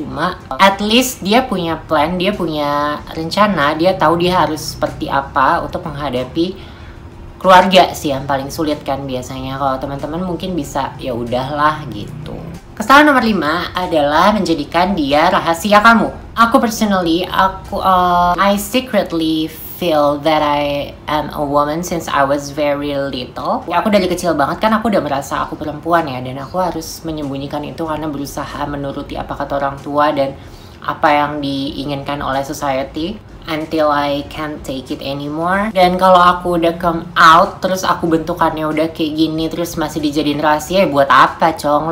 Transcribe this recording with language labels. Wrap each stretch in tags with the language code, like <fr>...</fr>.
<id>Cuma at least dia punya plan, dia punya rencana, dia tahu dia harus seperti apa untuk menghadapi keluarga sih yang paling sulit kan biasanya. Kalau teman-teman mungkin bisa ya udahlah gitu. Kesalahan nomor 5 adalah menjadikan dia rahasia kamu.</id> <en>Aku personally, I secretly feel that I am a woman since I was very little.</en> <id>Aku dari kecil banget kan aku udah merasa aku perempuan ya, dan aku harus menyembunyikan itu karena berusaha menuruti apa kata orang tua dan apa yang diinginkan oleh society,</id> <en>until I can't take it anymore.</en> <id>Dan kalau aku udah come out, terus aku bentukannya udah kayak gini, terus masih dijadiin rahasia, ya buat apa, Cong?</id>